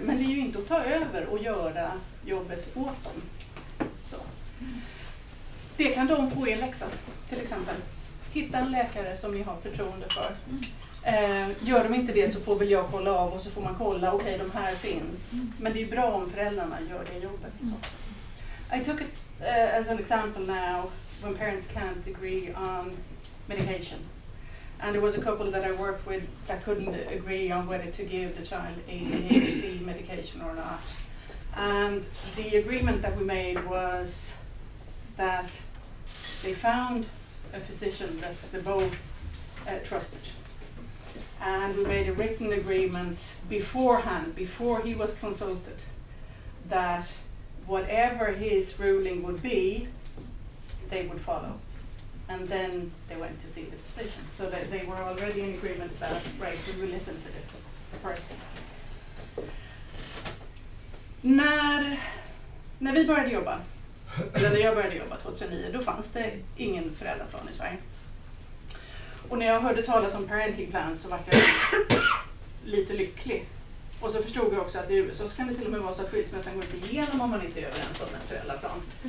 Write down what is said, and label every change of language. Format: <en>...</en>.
<sv>Men det är ju inte att ta över och göra jobbet åt dem. Så. Det kan de få i läxan, till exempel. Hitta en läkare som ni har förtroende för. Gör de inte det så får väl jag kolla av och så får man kolla, okej, de här finns. Men det är bra om föräldrarna gör det jobbet. Så.</sv> <en>I took it as an example now when parents can't agree on medication. And there was a couple that I worked with that couldn't agree on whether to give the child ADHD medication or not. And the agreement that we made was that they found a physician that they both trusted. And we made a written agreement beforehand, before he was consulted, that whatever his ruling would be, they would follow. And then they went to see the physician. So that they were already in agreement about, right, we will listen to this person.</en> <sv>När vi började jobba, eller när jag började jobba 2009, då fanns det ingen föräldraplan i Sverige. Och när jag hörde talas om</sv> <en>parenting plans</en> <sv>så var jag lite lycklig. Och så förstod jag också att i USA så kan det till och med vara så att skilsmässan går inte igenom om man inte är överens om en föräldraplan.</sv>